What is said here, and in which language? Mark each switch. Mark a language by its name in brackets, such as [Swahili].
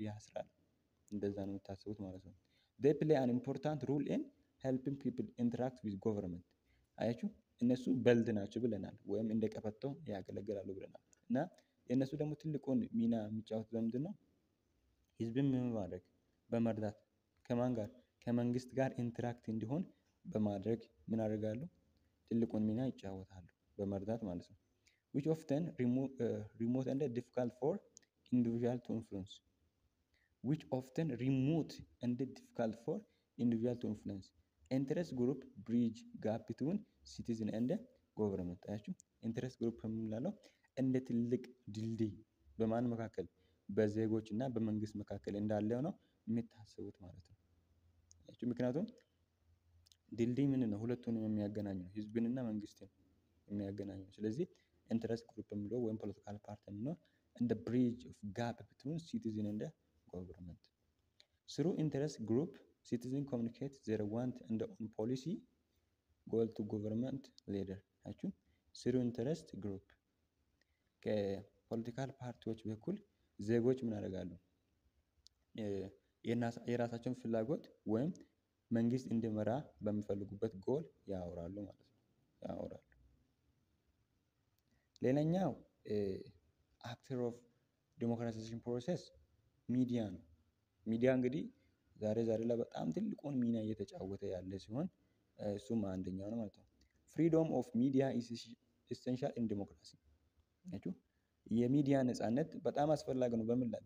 [Amharic] ያስራል። እንደዛ ነው የምታስቡት ማለት ነው። [English] they play an important role in helping people interact with government። [Amharic] አያችሁ፣ እነሱ በልድ ናቸው ብለናል፣ ወይም እንደ ቀበቶ ያገለግላሉ ብለናል። እና የእነሱ ደግሞ ትልቁን ሚና የሚጫወቱት ለምንድን ነው? ህዝብን ምን ማድረግ? በመርዳት። ከማን ጋር? ከመንግስት ጋር ኢንተራክት እንዲሆን በማድረግ ምን ያደርጋሉ? [English] ትልቁን ሚና ይጫወታሉ፣ በመርዳት ማለት ነው። which often remote and difficult for individual to influence which often remote and difficult for individual to influence interest group bridge gap between citizen and government። [Amharic] አያችሁ፣ ኢንተረስት ግሩፕ የምንለው እንደ ትልቅ ድልድይ በማን መካከል? በዜጎች እና በመንግስት መካከል እንዳለው ነው የሚታሰቡት ማለት ነው። አያችሁ፣ ምክንያቱም ድልድይ ምን ነው? ሁለቱንም የሚያገናኝ ነው፣ ህዝብንና መንግስትን የሚያገናኝ ነው። ስለዚህ ኢንተረስት ግሩፕ የሚለው ወይም ፖለቲካል ፓርቲ የሚለው እንደ ብሪጅ ኦፍ ጋፕ ቢትዊን ሲቲዝን እንደ government. [English] Through interest group, citizens communicate their want and own policy goal to government leader። አያችሁ፣ through interest group [Amharic] ከፖለቲካል ፓርቲዎች በኩል ዜጎች ምን ያደርጋሉ? የራሳቸውን ፍላጎት ወይም መንግስት እንዲመራ በሚፈልጉበት ጎል ያወራሉ ማለት ነው፣ ያወራሉ። ሌላኛው አክተር ኦፍ ዲሞክራታይዜሽን ፕሮሰስ ሚዲያ ነው። ሚዲያ እንግዲህ ዛሬ ላይ በጣም ትልቁን ሚና እየተጫወተ ያለ ሲሆን እሱም አንደኛው ነው ማለት ነው። [English] ፍሪዶም ኦፍ ሚዲያ ኢዝ ኢሴንሻል ኢን ዲሞክራሲ። [Amharic] አያችሁ፣ የሚዲያ ነፃነት በጣም አስፈላጊ ነው በምን ላይ?